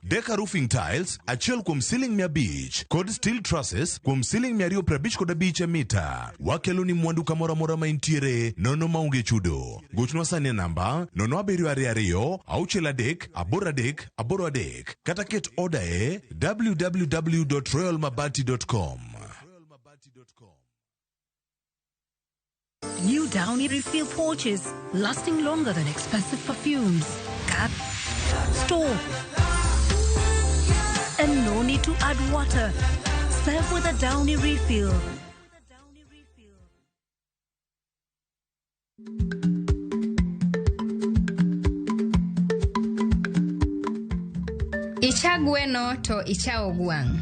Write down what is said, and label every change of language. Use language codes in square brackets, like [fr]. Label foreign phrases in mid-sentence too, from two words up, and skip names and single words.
[luo] Deca Roofing Tiles achiel kuom ceiling 500 kod steel trusses kuom ceiling 255 mita. Wakelo ni mwandu kamora mora ma intiere nono maonge chudo. Gochno sani namba 0722 638 kata ket order e www.royalmabati.com. [en] New Downy Refill pouches, lasting longer than expensive perfumes. Cap, store, and no need to add water. Serve with a Downy Refill. [luo] Icha gweno to ichao gwang'.